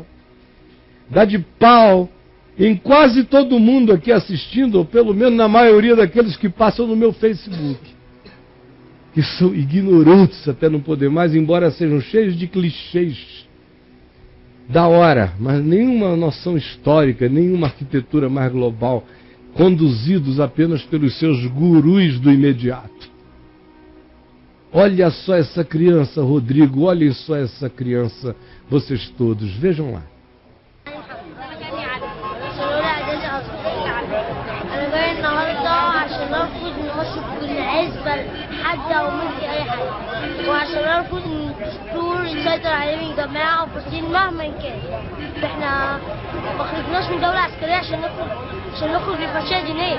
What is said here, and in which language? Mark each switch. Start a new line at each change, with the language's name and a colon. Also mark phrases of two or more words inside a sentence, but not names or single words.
Portuguese: Dá de pau em quase todo mundo aqui assistindo, ou pelo menos na maioria daqueles que passam no meu Facebook, que são ignorantes até não poder mais, embora sejam cheios de clichês da hora, mas nenhuma noção histórica, nenhuma arquitetura mais global, conduzidos apenas pelos seus gurus do imediato. Olha só essa criança, Rodrigo, olhem só essa criança, vocês todos, vejam lá.
Arabic: وعشان نرفض ان الدستور يسيطر علينا الجماعه وفلسطين مهما كان. احنا ما خرجناش من دوله عسكريه عشان نخرج لفاشيه دينيه.